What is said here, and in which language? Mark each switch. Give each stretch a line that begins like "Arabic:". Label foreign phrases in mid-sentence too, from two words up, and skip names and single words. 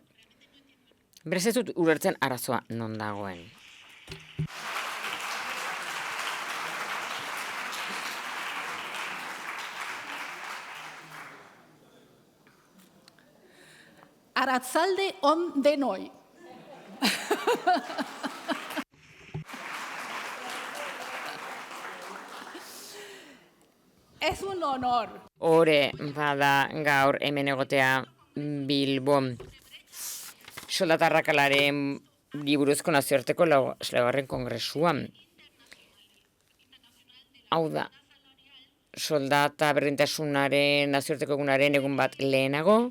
Basque: Beraz ez dut ulertzen arazoa non dagoen. Arratzalde on denoi.
Spanish: Es un honor.
Basque: Hore bada gaur hemen egotea Bilbon. Soldata arrakalaren buruzko nazioarteko 6. kongresuan. Hau da, soldata berdintasunaren nazioarteko egunaren egun bat lehenago.